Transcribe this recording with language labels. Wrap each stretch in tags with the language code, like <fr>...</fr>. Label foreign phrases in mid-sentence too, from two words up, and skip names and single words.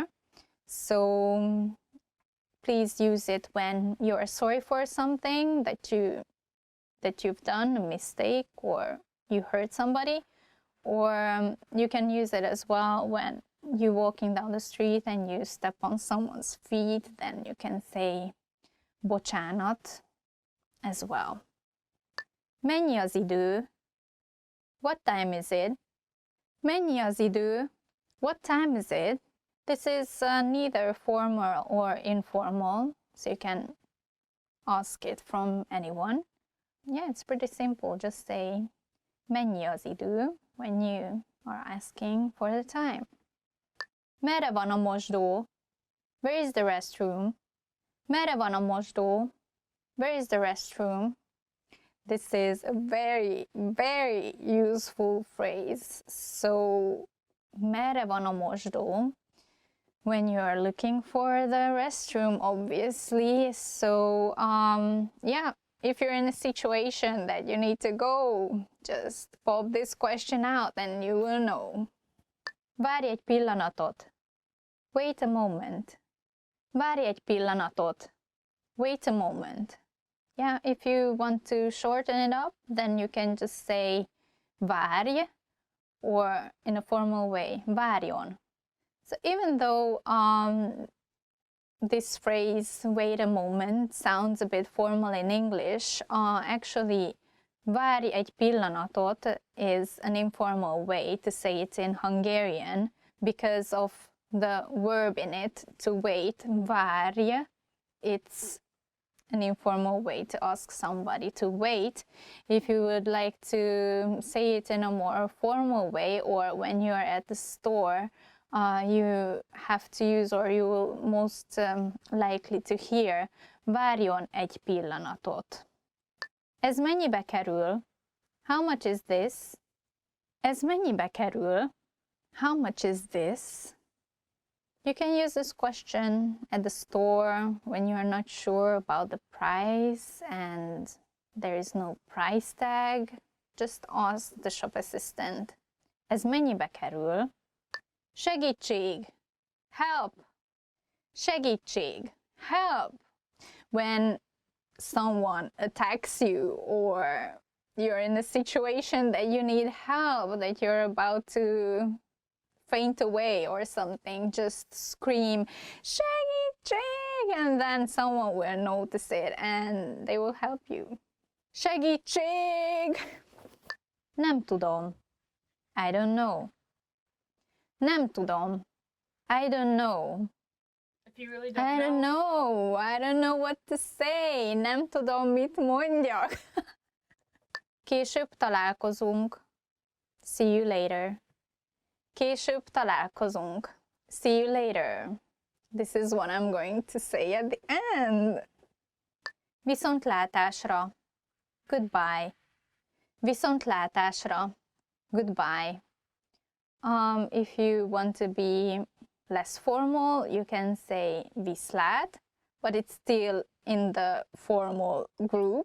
<en>So please use it when you're sorry for something that you've done, a mistake, or you hurt somebody. Or you can use it as well when you're walking down the street and you step on someone's feet, then you can say bocsánat as well.</en> <hu>Mennyi az idő?</hu> <en>What time is it?</en> <hu>Mennyi az idő?</hu> <en>What time is it? This is neither formal or informal, so you can ask it from anyone. Yeah, it's pretty simple. Just say</en> <hu>mennyi az idő</hu> <en>when you are asking for the time.</en> <hu>Merre van a mosdó?</hu> <en>Where is the restroom?</en> <hu>Merre van a mosdó?</hu> <en>Where is the restroom? This is a very, very useful phrase. So,</en> <hu>merre van a mosdó?</hu> <en>When you are looking for the restroom, obviously. So, yeah, if you're in a situation that you need to go, just pop this question out and you will know.</en> <hu>Várj egy pillanatot.</hu> <en>Wait a moment.</en> <hu>Várj egy pillanatot.</hu> <en>Wait a moment. Yeah, if you want to shorten it up, then you can just say várj, or in a formal way, várjon. So even though this phrase, wait a moment, sounds a bit formal in English, actually,</en> <hu>várj egy pillanatot</hu> <en>is an informal way to say it in Hungarian because of the verb in it, to wait, várj. It's an informal way to ask somebody to wait. If you would like to say it in a more formal way, or when you're at the store, you have to use, or you will most likely to hear</en> <hu>Várjon egy pillanatot. Ez mennyibe kerül?</hu> <en>How much is this?</en> <hu>Ez mennyibe kerül?</hu> <en>How much is this? You can use this question at the store when you are not sure about the price and there is no price tag. Just ask the shop assistant.</en> <hu>Ez mennyibe kerül? Segítség!</hu> <en>Help! Segítség! Help! When someone attacks you or you're in a situation that you need help, that you're about to faint away or something, just scream, segítség! And then someone will notice it and they will help you.</en> <hu>Segítség! Nem tudom.</hu> <en>I don't know.</en> <hu>Nem tudom.</hu> <en>I don't know. If you really don't I don't know. I don't know what to say.</en> <hu>Nem tudom, mit mondjak. Később találkozunk.</hu> <en>See you later.</en> <hu>Később találkozunk.</hu> <en>See you later. This is what I'm going to say at the end.</en> <hu>Viszontlátásra. Goodbye. Viszontlátásra. Goodbye.</hu> <en>If you want to be less formal, you can say viszlát, but it's still in the formal group.</en>